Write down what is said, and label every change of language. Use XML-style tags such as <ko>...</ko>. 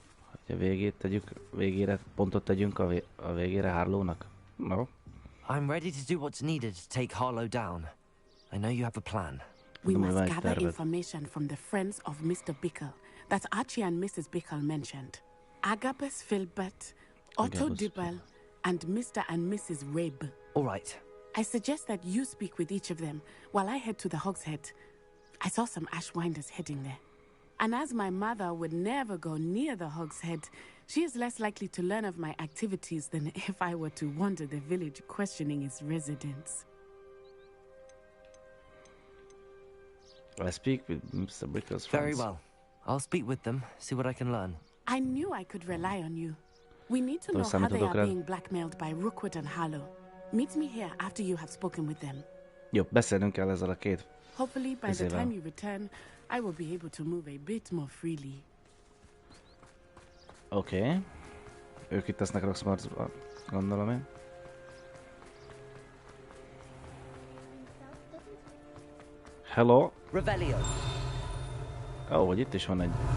<hu>Hogy a végét tegyük, végére, pontot tegyünk a végére Harlownak.</hu> <en>No. I'm ready to do what's needed to take Harlow down. I know you have a plan. We must gather information from the friends of Mr. Bickle that Archie and Mrs. Bickle mentioned. Agabus Filbert, Otto Dibble, and Mr. and Mrs. Rabe. All right. I suggest that you speak with each of them while I head to the Hogshead. I saw some Ashwinders heading there. And as my mother would never go near the Hogshead, she is less likely to learn of my activities than if I were to wander the village questioning its residents. I speak with Mr. Bickle's friends. Very well. I'll speak with them, see what I can learn. I knew I could rely on you. We need to know how they are being blackmailed by Rookwood and Harlow. Meet me here after you have spoken with them.</en> <hu>Jó, beszélnünk kell ezzel a két.</hu> <en>Hopefully by the time you return, I will be able to move a bit more freely.</en> <hu>Oké. Ők itt lesznek Roxmartsban, gondolom én.</hu> <en>Hello. Revelio.</en> <hu>Ó, hogy itt is van egy...</hu>